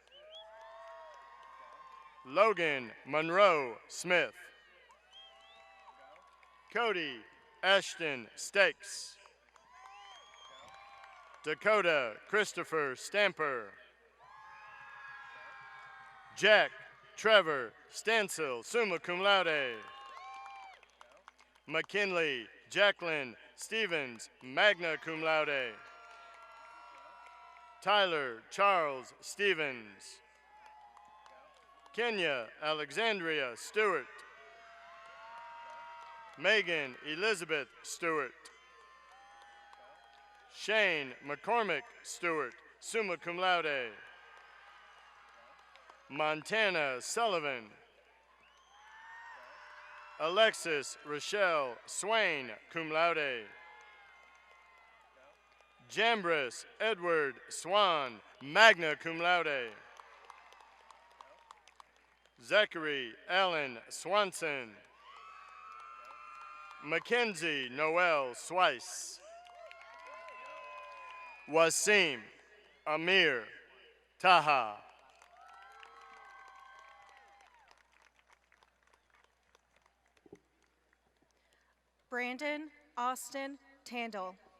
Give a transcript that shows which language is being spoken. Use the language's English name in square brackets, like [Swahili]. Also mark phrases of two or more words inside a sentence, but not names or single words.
[English] Logan Monroe Smith. Cody Ashton Stakes. Dakota Christopher Stamper. Jack Trevor Stansel, [Latin] summa cum laude. [English] McKinley Jacqueline Stevens, [Latin] magna cum laude. [English] Tyler Charles Stevens. Kenya Alexandria Stewart. Megan Elizabeth Stewart. Shane McCormick Stewart, [Latin] summa cum laude. [English] Montana Sullivan. Alexis Rochelle Swain, [Latin] cum laude. [English] Jambris Edward Swan, [Latin] magna cum laude. [English] Zachary Allen Swanson. Mackenzie Noel Swice. Wasim Amir Taha. Brandon Austin Tandle.